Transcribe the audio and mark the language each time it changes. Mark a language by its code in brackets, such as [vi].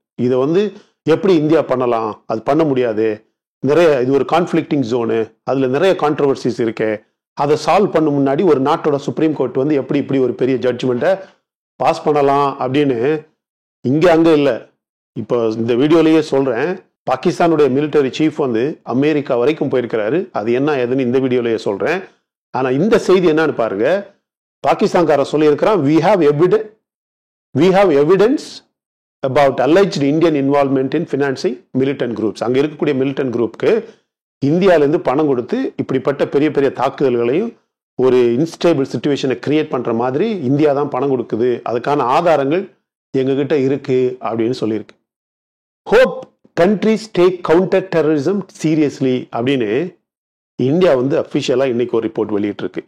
[ta] இதை வந்து எப்படி இந்தியா பண்ணலாம், அது பண்ண முடியாது, நிறைய இது ஒரு கான்ஃபிளிக்டிங் ஜோனு, அதுல நிறைய கான்ட்ரவர்சிஸ் இருக்கு, அதை சால்வ் பண்ண முன்னாடி ஒரு நாட்டோட சுப்ரீம் கோர்ட் வந்து எப்படி இப்படி ஒரு பெரிய ஜட்ஜ்மெண்ட்டை பாஸ் பண்ணலாம் அப்படின்னு இங்க அங்க இல்லை. இப்போ இந்த வீடியோலயே சொல்றேன், பாகிஸ்தானுடைய மிலிட்டரி சீஃப் வந்து அமெரிக்கா வரைக்கும் போயிருக்கிறாரு. அது என்ன ஏதுன்னு இந்த வீடியோலயே சொல்றேன். ஆனா இந்த செய்தி என்னன்னு பாருங்க. பாகிஸ்தான்காரன் சொல்லியிருக்கிறான், [en] we have evidence about alleged Indian involvement in financing militant groups. [ta] அங்க இருக்கக்கூடிய militant குரூப்க்கு இந்தியாவிலிருந்து பணம் கொடுத்து இப்படிப்பட்ட பெரிய பெரிய தாக்குதல்களையும் ஒரு இன்ஸ்டேபிள் சிச்சுவேஷனை கிரியேட் பண்ற மாதிரி இந்தியா தான் பணம் கொடுக்குது, அதுக்கான ஆதாரங்கள் எங்ககிட்ட இருக்கு அப்படின்னு சொல்லியிருக்கு. [en] hope countries take counter terrorism seriously [ta] அப்படின்னு இந்தியா வந்து அஃபிஷியலா இன்னைக்கு ஒரு ரிப்போர்ட் வெளியிட்டு இருக்கு.